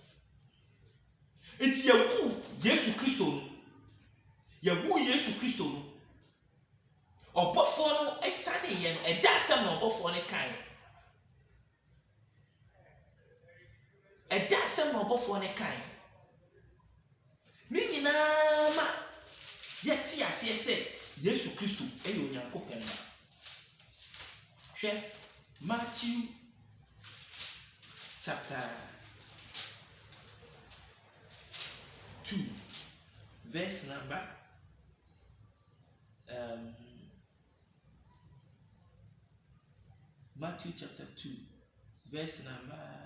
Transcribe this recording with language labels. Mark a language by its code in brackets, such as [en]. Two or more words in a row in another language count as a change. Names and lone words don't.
[ak] Nti yɛwu Yesu Kristo no, yɛwu Yesu Kristo no, ɔbɔfoɔ no ɛsane yɛ no ɛda asɛm na ɔbɔfoɔ no kae. Ɛda asɛm na ɔbɔfoɔ no kae. Ne nyinaa ma yɛte aseɛ sɛ Yesu Kristo ɛyɛ onyankopɔn ba. [en] Hwɛ Matthew chapter 2 verse number Matthew chapter 2 verse number